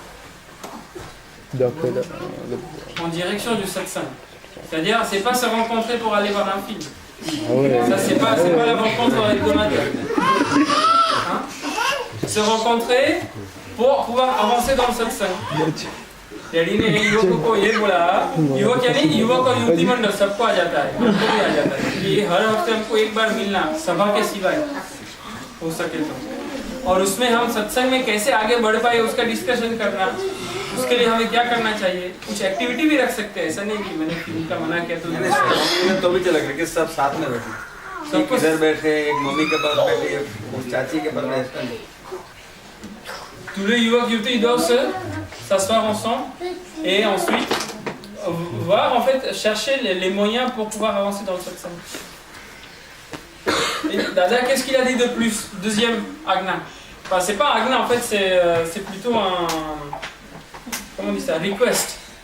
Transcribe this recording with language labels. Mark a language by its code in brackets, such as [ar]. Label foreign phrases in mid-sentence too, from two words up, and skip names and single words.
[fr] En direction du satsang. C'est-à-dire, c'est pas se rencontrer pour aller voir un film. Ah ouais. Ça, c'est pas la rencontre hebdomadaire. Hein? Se rencontrer pour pouvoir avancer dans le satsang. [hi] डैडी ने युवकों को ये बोला, युवक यानी युवक और युवती मंडल सबको आ जाता है, हमको भी आ जाता है कि हर हफ्ते हमको एक बार मिलना सभा के सिवाय हो सके तो, और उसमें हम सत्संग में कैसे आगे बढ़ पाए उसका डिस्कशन करना. उसके लिए हमें क्या करना चाहिए? कुछ एक्टिविटी भी रख सकते हैं. ऐसा नहीं कि मैंने फिल्म का मना किया तो भी चला कि सब साथ में बैठे, सब इधर बैठे, एक मम्मी के पास बैठे, एक चाची के पास बैठे. [fr] Tous les [hi] युवक युवती [fr] doivent s'asseoir ensemble et ensuite voir, en fait, chercher les moyens pour pouvoir avancer dans le satsang. Et Dada, qu'est-ce qu'il a dit de plus? Deuxième agna. Enfin, c'est pas agna, en fait, c'est plutôt un, comment on dit ça, request.